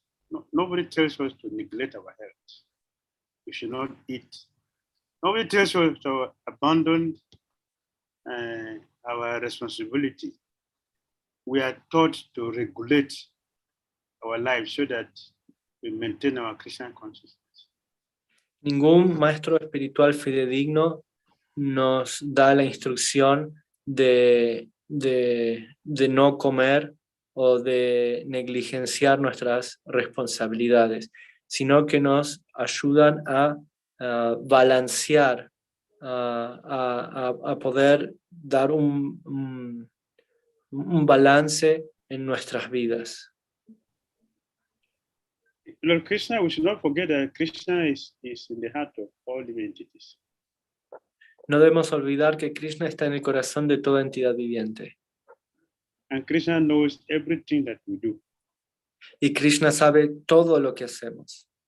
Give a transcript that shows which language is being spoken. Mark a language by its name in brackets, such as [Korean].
[English] No, nobody tells us to neglect our health. We should not eat. Nobody tells us to abandon our responsibility. We are taught to regulate our lives so that we maintain our Christian consciousness. [Spanish] Ningún maestro espiritual fidedigno nos da la instrucción de no comer o de negligenciar nuestras responsabilidades, sino que nos ayudan a balancear, a poder dar un balance en nuestras vidas. [English] Lord Krishna, we should not forget that Krishna is in the heart of all living entities. [Spanish] No debemos olvidar que Krishna está en el corazón de toda entidad viviente. [English] And Krishna knows everything that we do. [Spanish] Y Krishna sabe todo lo que hacemos.